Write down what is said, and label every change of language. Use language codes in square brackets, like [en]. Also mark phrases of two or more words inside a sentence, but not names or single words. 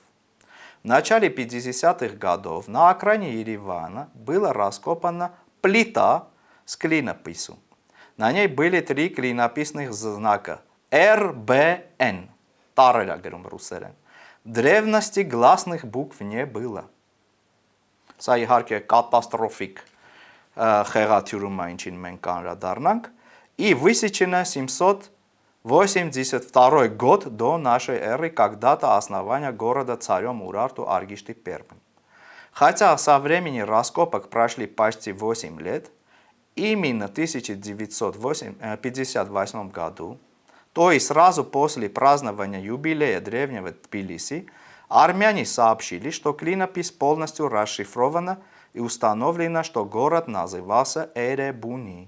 [ru] В начале 50-х годов на окраине Еревана была раскопана плита с клинописью. На ней были 3 клинописных знака РБН. В древности гласных букв не было. [hy] Սա իհարկե կատաստրոֆիկ խեղաթյուրում է, ինչին մենք անդրադառնանք, [ru] и высечено 782 год до нашей эры, когда дата основания города царем Урарту Аргишты I. Хотя со времени раскопок прошли почти 8 лет, именно в 1958 году, то есть сразу после празднования юбилея древнего Тбилиси, армяне сообщили, что клинопись полностью расшифрована и установлено, что город назывался Эребуни.